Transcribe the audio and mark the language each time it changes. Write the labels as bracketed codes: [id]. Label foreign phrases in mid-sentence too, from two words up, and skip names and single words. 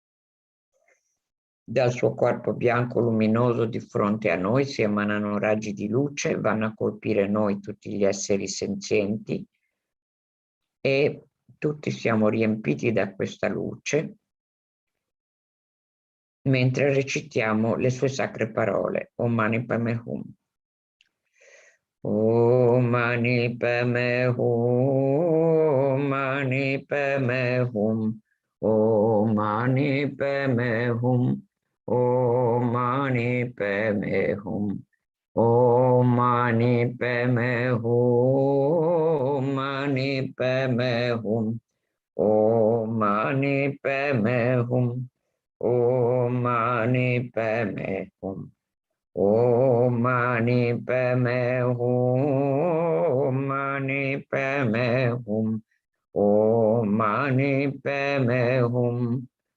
[it] Dal suo corpo bianco luminoso di fronte a noi si emanano raggi di luce, vanno a colpire noi tutti gli esseri senzienti e tutti siamo riempiti da questa luce mentre recitiamo le sue sacre parole, [sa] Om Mani Padme Hum. Om Mani Padme Hum, Om Mani Padme Hum, Om Mani Padme Hum. Om Mani Padme Hum, Om Mani Padme Hum, Om Mani Padme Hum, Om Mani Padme Hum, Om Mani Padme Hum, Om Mani Padme Hum, Om Mani Padme Hum, Om Mani Padme Hum.